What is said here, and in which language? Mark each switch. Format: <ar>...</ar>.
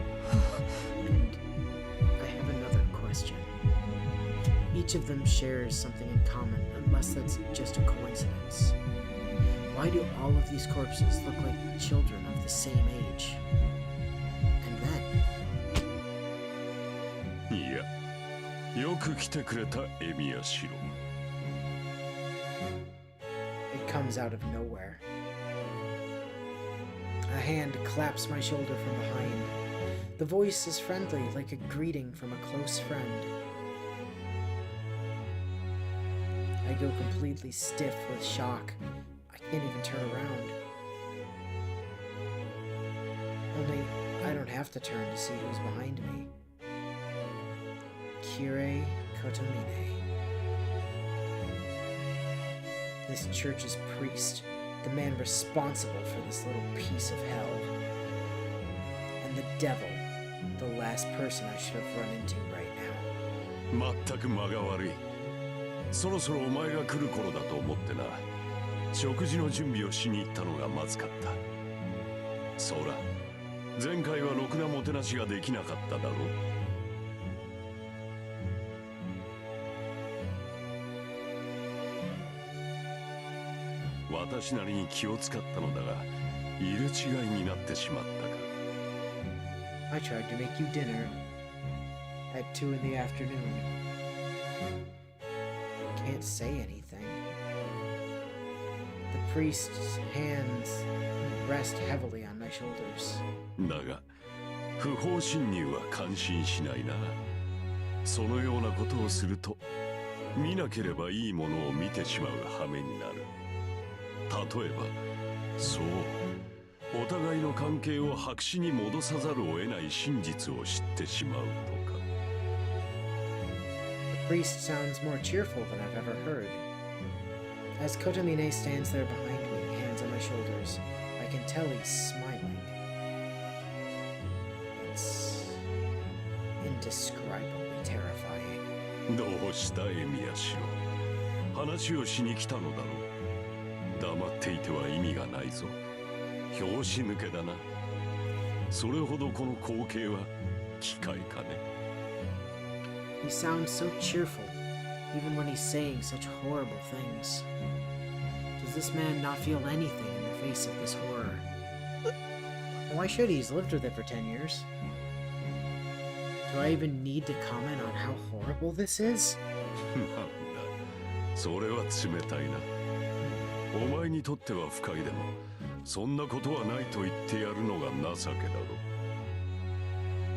<en>And I have another question. Each of them shares something in common, unless that's just a coincidence. Why do all of these corpses look like children of the same age? And then...</en> <ja>いや、よく来てくれたエミヤシロ。</ja> <en>It comes out of nowhere. A hand claps my shoulder from behind. The voice is friendly, like a greeting from a close friend. I go completely stiff with shock. I can't even turn around. Only, I don't have to turn to see who's behind me. Kirei Kotomine. This church's priest, the man responsible for this little piece of hell. And the devil, the last person I should have run into right now.</en> <ja>全く間が悪い。そろそろお前が来る頃だと思ってな。食事の準備をしに行ったのがまずかった。そうだ、前回はろくなもてなしができなかっただろう。私なりに気を使ったのだが、入れ違いになってしまったか。</ja> <en>I tried to make you dinner at 2 in the afternoon. Can't say anything. The priest's hands rest heavily on my shoulders.</en> <ja>だが、不法侵入は感心しないな。そのようなことをすると、見なければいいものを見てしまう羽目になる。例えば、そう、お互いの関係を白紙に戻さざるを得ない真実を知ってしまうとか。</ja> <en>The priest sounds more cheerful than I've ever heard. As Kotomine stands there behind me, hands on my shoulders, I can tell he's smiling. It's indescribably terrifying.</en> <ja>どうしたエミヤシロ。話をしに来たのだろう。黙っていては意味がないぞ。拍子抜けだな。それほどこの光景は機械かね。</ja> <en>He sounds so cheerful, even when he's saying such horrible things. Does this man not feel anything in the face of this horror? Why should he? He's lived with it for 10 years. Do I even need to comment on how horrible this is?</en> <ja>なんだ、それは冷たいな。お前にとっては不快でも、そんなことはないと言ってやるのが情けだろう。</ja>